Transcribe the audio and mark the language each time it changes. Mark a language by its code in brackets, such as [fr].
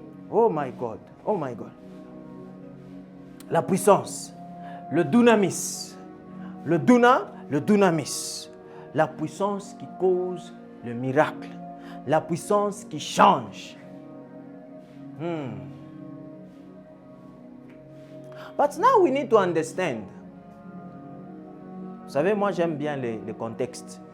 [en] Oh my God. Oh my God. [fr] La puissance. Le dunamis. Le dunamis. La puissance qui cause le miracle. La puissance qui change. [en] But now we need to understand. [fr] Vous savez, moi j'aime bien le contexte.